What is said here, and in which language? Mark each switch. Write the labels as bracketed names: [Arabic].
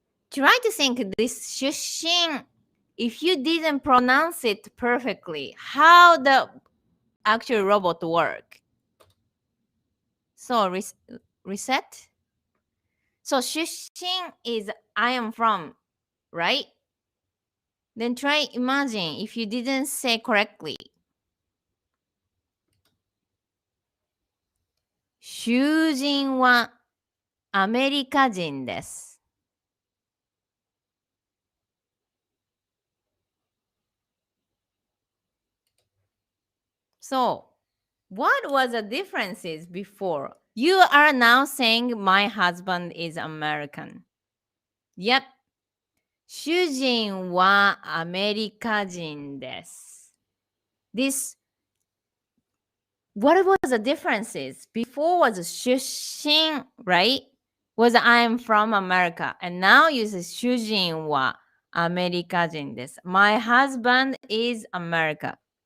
[English] Try to think this shushin, if you didn't pronounce it perfectly, how the actual robot work. So reset. So shushin is I am from, right? Then try imagine if you didn't say correctly. [Japanese] 囚人はアメリカ人です。 [English] So, what was the differences before? You are now saying my husband is American. Yep. [Japanese] 主人はアメリカ人です。 [English] This, what was the differences? Before was 出身, right? Was I am from America. And now you say [Japanese] 主人はアメリカ人です。 [English] My husband is America.